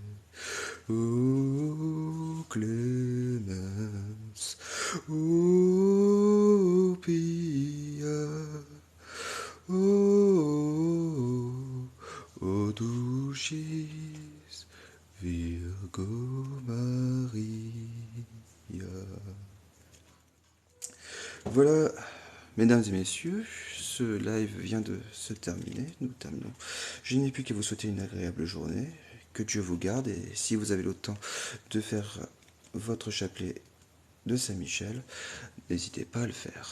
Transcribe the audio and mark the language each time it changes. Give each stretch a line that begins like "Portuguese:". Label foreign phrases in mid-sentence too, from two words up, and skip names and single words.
Latin: O clemens, o pia, o dulcis Virgo Maria.
French: Voilà, mesdames et messieurs, ce live vient de se terminer, nous terminons. Je n'ai plus qu'à vous souhaiter une agréable journée, que Dieu vous garde, et si vous avez le temps de faire votre chapelet de Saint-Michel, n'hésitez pas à le faire.